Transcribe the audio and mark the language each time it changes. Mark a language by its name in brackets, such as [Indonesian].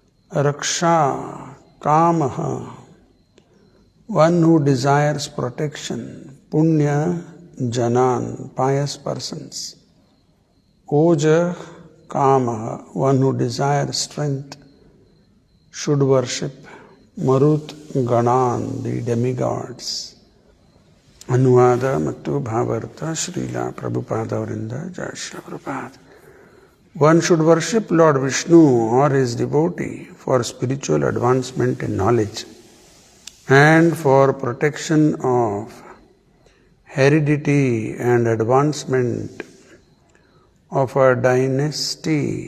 [English] Raksha, Kamaha, one who desires protection. Punya, Janan, pious persons. Oja, Kamaha, one who desires strength, should worship. Marut, Ganan, the demigods. [Kannada] ಅನುವಾದ ಮತ್ತು ಭಾವಾರ್ಥ ಶ್ರೀಲಾ ಪ್ರಭುಪಾದ ಅವರಿಂದ. ಜಯ Shri Prabhupada. [English] One should worship Lord Vishnu or his devotee for spiritual advancement in knowledge and for protection of heredity and advancement of a dynasty.